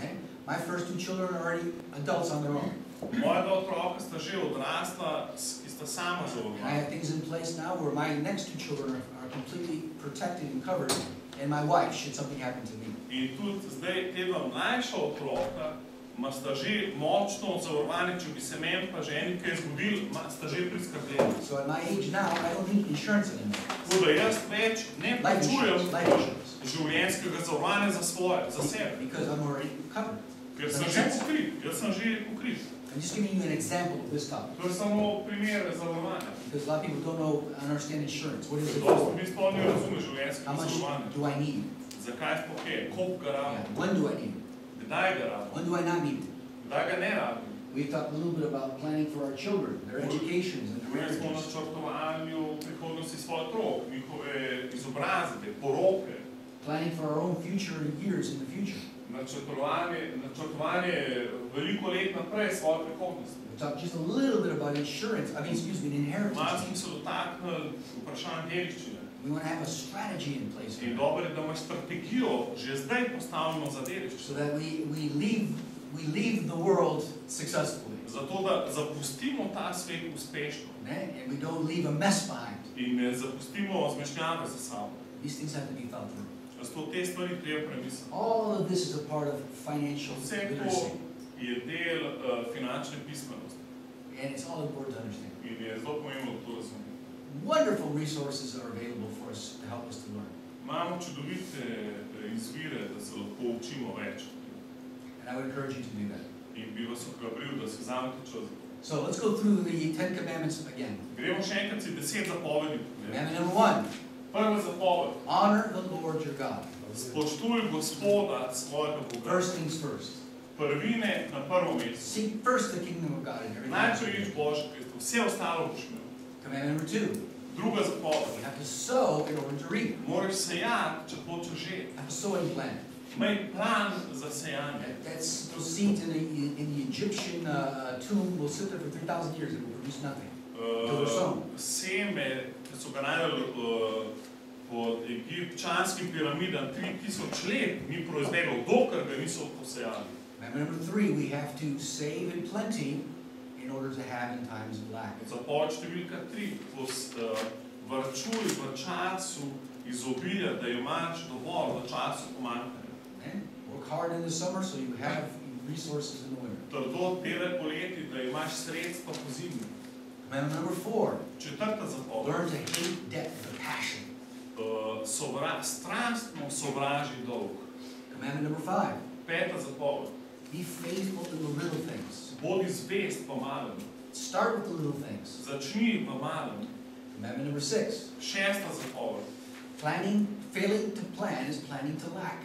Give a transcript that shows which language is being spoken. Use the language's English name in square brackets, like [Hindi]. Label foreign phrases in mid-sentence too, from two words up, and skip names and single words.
[English] Okay? My first 2 children are already adults on their own. [Slovenian] Moja dva otroka sta že odrasla, ki sta sama [English] And I [Slovenian] zavarovana. [English] have things in place now where my next 2 children are completely protected and covered and my wife, should something happen to me. [Slovenian] In tudi zdaj te dva mlajša otroka, sta že močno zavarovani, če bi se meni pa ženi kaj zgodil, sta že priskrbljeni. [English] So at my age now, I don't need insurance anymore. [Slovenian] Tako da jaz več ne plačujem življenjskega zavarovanja za svoje, za sebe. [English] Because I'm already covered. [Slovenian] Ker sem že pokrit, jaz sem že pokrit. [English] I'm just giving you an example of this topic. [Slovenian] To je samo primer zavarovanja. [English] Because a lot of people don't know, understand insurance. What is it [Slovenian] Dosti [English] for? [Slovenian] mi sploh ne razume življenjskega [English] How much [Slovenian] zavarovanja. [English] do I need? [Slovenian] Zakaj sploh je? Koliko ga rabim? [English] When do I need it? [Slovenian] Kdaj ga rabim? [English] When do I not need it? [Slovenian] Kdaj ga ne rabim? [English] We've talked a little bit about planning for our children, their educations and their [Slovenian] Govorili smo o [English] marriages. [Slovenian] načrtovanju prihodnosti svojih otrok, njihove izobrazbe, poroke. [English] Planning for our own future and years in the future. [Slovenian] Načrtovanje veliko let naprej svoje prihodnosti. [English] We talked just a little bit about insurance, inheritance. [Slovenian] Malo smo se dotaknili vprašanj dediščine. [English] We want to have a strategy in place for [Slovenian] In [English] that. [Slovenian] dobro je, da imaš strategijo že zdaj postavljeno za [English] So [Slovenian] dediščino. [English] that we leave the world successfully. [Slovenian] Zato, da zapustimo ta svet uspešno [English] And we don't leave a mess behind. [Slovenian] in ne zapustimo zmešnjave za sabo. [English] These things have to be thought through. [Slovenian] Zato te stvari treba premisliti. [English] All of this is a part of financial [Slovenian] Vse [English] literacy. [Slovenian] to je del finančne pismenosti [English] And it's all important to understand. [Slovenian] in je zelo pomembno, da to razumemo. [English] Wonderful resources are available for us to help us to learn. [Slovenian] Imamo čudovite izvire, da se lahko učimo več. [English] And I would encourage you to do that. [Slovenian] In bi vas ohrabril, da si vzamete čas. [English] So let's go through the 10 commandments again. [Slovenian] Gremo še enkrat si 10 zapovedi. [English] Commandment number 1. [Slovenian] Prva zapoved. [English] Honor the Lord your God. [Slovenian] Spoštuj Gospoda svojega Boga. [English] First things first. [Slovenian] Prvine na prvo mesto. [English] Seek first the kingdom of God and everything. [Slovenian] Najprej iš Božje krsto. Vse ostalo boš imel. [English] Commandment number 2. [Slovenian] Druga zapoved. [English] You have to sow in order to reap. [Slovenian] Moraš sejati, če hočeš žeti. [English] Have a sowing plan. [Slovenian] Imej plan za sejanje. [English] That's those seeds in the Egyptian tomb will sit there for 3,000 years and will produce nothing. [Slovenian] Seme, ki so ga najdeli pod egipčanskim piramidam 3000 let, ni proizvedlo, dokler ga niso posejali. [English] Commandment number 3, we have to save in plenty in order to have in times of lack. [Slovenian] Zapoved številka 3, varčuj v času izobilja, da imaš dovolj v času pomanjkanja. [English] Work hard in the summer so you have resources in the winter. [Slovenian] Trdo delaj poleti, da imaš sredstva po zimi. [English] Commandment number 4, [Slovenian] Četrta zapoved. [English] learn to hate debt with a passion. [Slovenian] Strastno sovraži dolg. [English] Commandment number 5, [Slovenian] Peta zapoved. [English] be faithful in the little things. [Slovenian] Bodi zvest v malem. [English] Start with the little things. [Slovenian] Začni v malem. [English] Commandment number 6, [Slovenian] Šesta zapoved. [English] failing to plan is planning to lack.